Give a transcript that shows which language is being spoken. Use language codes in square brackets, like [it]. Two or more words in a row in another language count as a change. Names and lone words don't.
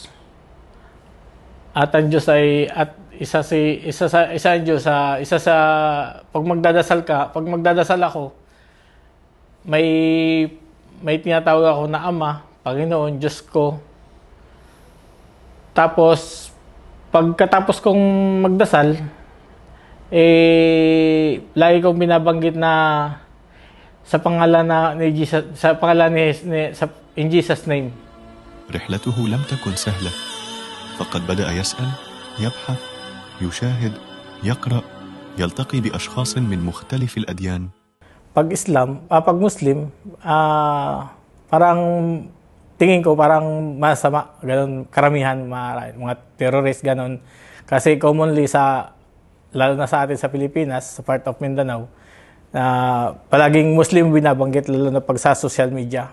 [tl] At ang Diyos ay isa sa pag magdadasal ako, may tinatawag ako na Ama, Panginoon, Diyos ko. Tapos pagkatapos kong magdasal, lagi kong binabanggit na sa pangalan ni Jesus, [en] in Jesus name. [ar] رحلته لم تكن سهلة، فقد بدأ يسأل، يبحث، يشاهد، يقرأ، يلتقي بأشخاص من مختلف الأديان. [tl] Pag Muslim, parang tingin ko parang masama, ganun, karamihan, mga terrorist, ganun. Kasi commonly lalo na sa atin sa Pilipinas, sa [en] part of [tl] Mindanao, palaging Muslim binabanggit, lalo na pag sa [en] social media.